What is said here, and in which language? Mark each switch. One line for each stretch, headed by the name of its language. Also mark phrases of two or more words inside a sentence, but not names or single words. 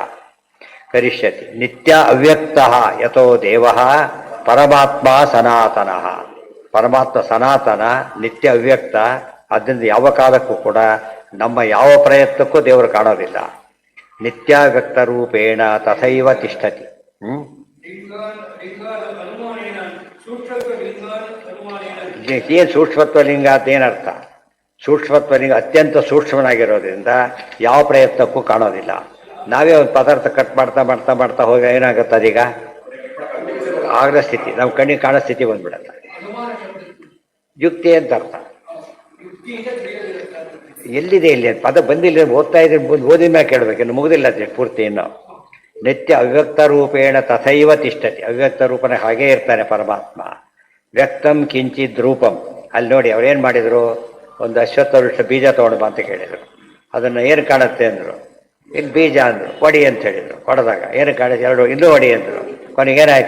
Sanskrit: ಕರಿಷ್ಯತಿ ನಿತ್ಯ ಅವ್ಯಕ್ತ ಯಥೋ ದೇವ ಪರಮಾತ್ಮ ಸನಾತನ. ಪರಮಾತ್ಮ ಸನಾತನ, ನಿತ್ಯ ಅವ್ಯಕ್ತ.
Kannada: ಆದ್ದರಿಂದ ಯಾವ ಕಾಲಕ್ಕೂ ಕೂಡ ನಮ್ಮ ಯಾವ ಪ್ರಯತ್ನಕ್ಕೂ ದೇವರು ಕಾಣೋದಿಲ್ಲ.
Sanskrit: ನಿತ್ಯಾವ್ಯಕ್ತ ರೂಪೇಣ ತಥೈವ ತಿಷ್ಠತಿ.
Kannada: ಏನು ಸೂಕ್ಷ್ಮತ್ವ ಲಿಂಗ ಅಂತ ಏನರ್ಥ? ಸೂಕ್ಷ್ಮತ್ವ ಲಿಂಗ ಅತ್ಯಂತ ಸೂಕ್ಷ್ಮನಾಗಿರೋದ್ರಿಂದ ಯಾವ ಪ್ರಯತ್ನಕ್ಕೂ ಕಾಣೋದಿಲ್ಲ. ನಾವೇ ಒಂದು ಪದಾರ್ಥ ಕಟ್ ಮಾಡ್ತಾ ಮಾಡ್ತಾ ಮಾಡ್ತಾ ಹೋಗಿ ಏನಾಗುತ್ತೆ ಅದೀಗ? ಆಗದ ಸ್ಥಿತಿ, ನಮ್ಮ ಕಣ್ಣಿಗೆ ಕಾಣೋ ಸ್ಥಿತಿ ಬಂದ್ಬಿಡತ್ತೆ. ಯುಕ್ತಿ ಅಂತ ಅರ್ಥ. ಎಲ್ಲಿದೆ ಇಲ್ಲಿ ಪದ ಬಂದಿಲ್ಲ, ಓದ್ತಾ ಇದ್ರೆ ಓದಿದ ಮ್ಯಾಕೆ ಕೇಳಬೇಕು, ಇನ್ನು ಮುಗಿದಿಲ್ಲ ಪೂರ್ತಿ.
Sanskrit: ಇನ್ನು ನಿತ್ಯ ಅವ್ಯಕ್ತ ರೂಪೇಣ ತಥೈವ ತಿಷ್ಠತಿ.
Kannada: ಅವ್ಯಕ್ತ ರೂಪನ ಹಾಗೇ ಇರ್ತಾನೆ ಪರಮಾತ್ಮ.
Sanskrit: ವ್ಯಕ್ತಂ ಕಿಂಚಿದ್ ರೂಪಂ.
Kannada: ಅಲ್ಲಿ ನೋಡಿ ಅವ್ರೇನು ಮಾಡಿದರು, ಒಂದು ಅಶ್ವತ್ಥ ವೃಕ್ಷ ಬೀಜ ತೊಗೊಂಡು ಬಾ ಅಂತ ಕೇಳಿದರು. ಅದನ್ನು ಏನು ಕಾಣುತ್ತೆ ಅಂದರು. ಇಲ್ಲಿ ಬೀಜ ಅಂದರು. ಒಡಿ ಅಂತ ಹೇಳಿದರು. ಹೊಡೆದಾಗ ಏನು ಕಾಣಿಸ್, ಎರಡು ಇನ್ನೂ ಒಡಿ ಅಂದರು. ಕೊನೆಗೆ ಏನಾಯಿತು?